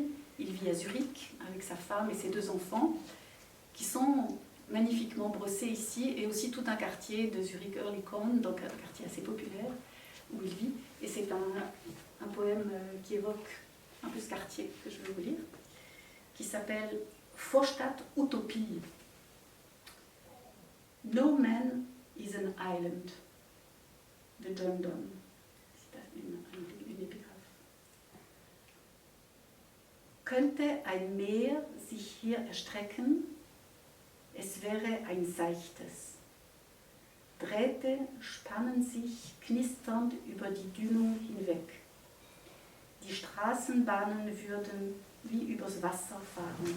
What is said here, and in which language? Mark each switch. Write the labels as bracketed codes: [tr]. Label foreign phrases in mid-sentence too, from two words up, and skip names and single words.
[fr] Il vit à Zurich avec sa femme et ses 2 enfants, qui sont magnifiquement brossés ici, et aussi tout un quartier de Zurich-Oerlikon, donc un quartier assez populaire où il vit. Et c'est un poème qui évoque un peu ce quartier que je vais vous lire, qui s'appelle Vorstadt Utopie. [en] No man is an island, [fr] de John Donne. C'est une épigraphe. [de] Könnte ein Meer sich hier erstrecken, es wäre ein seichtes. Drähte spannen sich knisternd über die Dünung hinweg. Die Straßenbahnen würden wie übers Wasser fahren.